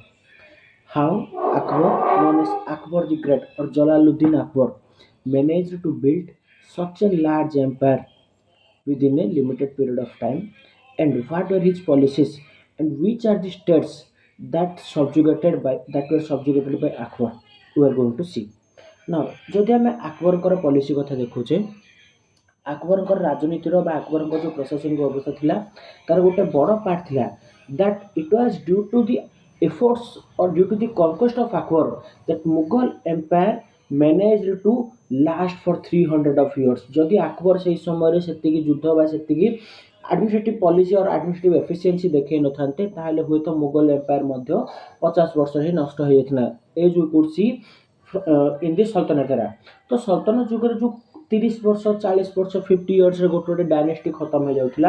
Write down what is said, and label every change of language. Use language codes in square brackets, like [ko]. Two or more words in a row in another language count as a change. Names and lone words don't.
[en] How Akbar, known as Akbar the Great or Jalaluddin Akbar, managed to build such a large empire within a limited period of time, and what were his policies, and which are the states that were subjugated by Akbar. We are going to see. Now, [or] ଯଦି ଆମେ ଆକବରଙ୍କର ପଲିସି କଥା ଦେଖୁଛେ, ଆକବରଙ୍କର ରାଜନୀତିର ବା ଆକବରଙ୍କ ଯେଉଁ ପ୍ରଶାସନିକ ଅବସ୍ଥା ଥିଲା, ତାର ଗୋଟେ ବଡ଼ ପାର୍ଟ ଥିଲା [en] that it was due to the efforts or due to the conquest of Akbar that Mughal empire managed to last for 300 of years. [or] ଯଦି ଆକବର ସେହି ସମୟରେ ସେତିକି ଯୁଦ୍ଧ ବା ସେତିକି [en] administrative policy or administrative efficiency [or] ଦେଖେଇ ନଥାନ୍ତେ, ତାହେଲେ ହୁଏତ ମୁଗଲ ଏମ୍ପାୟାର ମଧ୍ୟ 50 ବର୍ଷ ହିଁ ନଷ୍ଟ ହେଇଯାଇଥିଲା। [en] as we could see in the Sultanat era. [or] ତ ସଲ୍ତନତ ଯୁଗରେ ଯେଉଁ 30 ବର୍ଷ 40 ବର୍ଷ 50 ଇୟର୍ସରେ ଗୋଟେ ଗୋଟେ ଡାଇନେଷ୍ଟି ଖତମ ହେଇଯାଉଥିଲା।